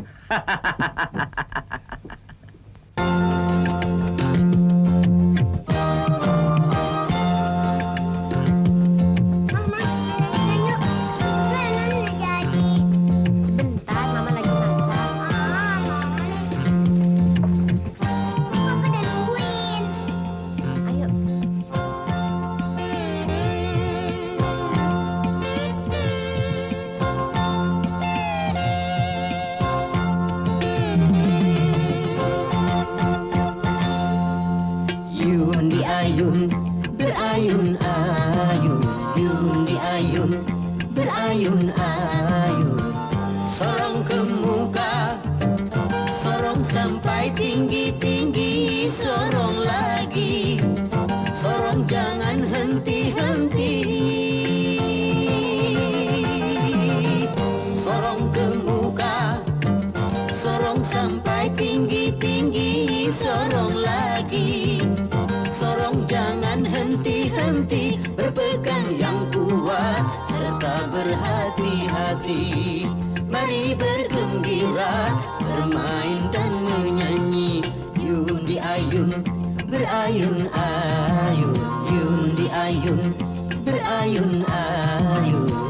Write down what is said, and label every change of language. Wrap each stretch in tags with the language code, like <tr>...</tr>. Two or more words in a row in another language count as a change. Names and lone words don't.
<id>Bentar, Mama lagi masak. Mama nih. Papa udah nungguin. Ayo.</id> <ms>Yun di ayun, berayun-ayun. Yun di ayun, berayun-ayun. Sorong ke muka, sorong sampai tinggi-tinggi. Sorong lagi, sorong jangan henti-henti. Sorong ke muka, sorong sampai tinggi-tinggi. Sorong lagi, sorong jangan henti-henti. Berpegang yang kuat serta berhati-hati. Mari bergembira, bermain dan menyanyi. Yun di ayun, berayun-ayun. Yun di ayun, berayun-ayun.</ms>